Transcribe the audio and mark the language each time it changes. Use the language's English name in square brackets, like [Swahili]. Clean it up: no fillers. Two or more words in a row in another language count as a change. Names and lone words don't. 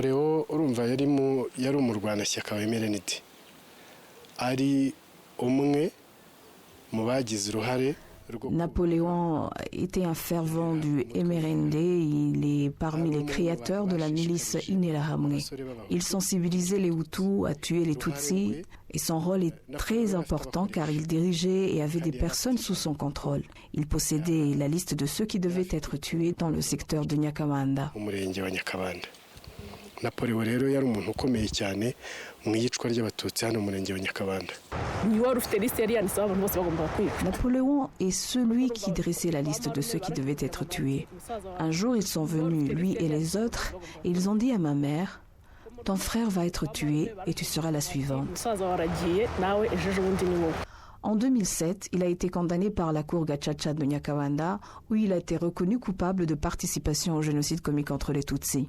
[French] Napoléon était un fervent du MRND, il est parmi les créateurs de la milice Interahamwe. Il sensibilisait les Hutus à tuer les Tutsis et son rôle est très important car il dirigeait et avait des personnes sous son contrôle. Il possédait la liste de ceux qui devaient être tués dans le secteur de Nyakabanda. [Kinyarwanda] Napoléon rero yari umuntu ukomeye cyane mu yicwa ry'abatutsi hano mu murenge wa Nyakabanda. [French] Napoléon est celui qui dressait la liste de ceux qui devaient être tués. Un jour, ils sont venus, lui et les autres, et ils ont dit à ma mère, « Ton frère va être tué et tu seras la suivante. » En 2007, il a été condamné par la cour Gacaca de Nyakabanda, où il a été reconnu coupable de participation au génocide commis contre les Tutsis.